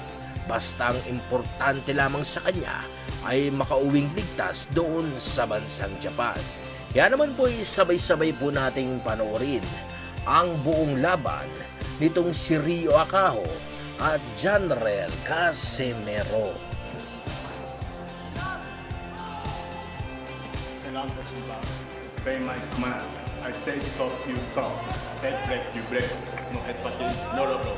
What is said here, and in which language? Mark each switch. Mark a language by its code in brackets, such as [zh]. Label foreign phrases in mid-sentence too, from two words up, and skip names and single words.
[tl] Basta ang importante lamang sa kanya ay makauwing ligtas doon sa bansang Japan. Kaya naman po sabay-sabay po nating panoorin ang buong laban nitong si Rio Acajo at Janrel Casimero. [en] Obey my command. I say stop, you stop. Say break, you break. No head button, no low blow.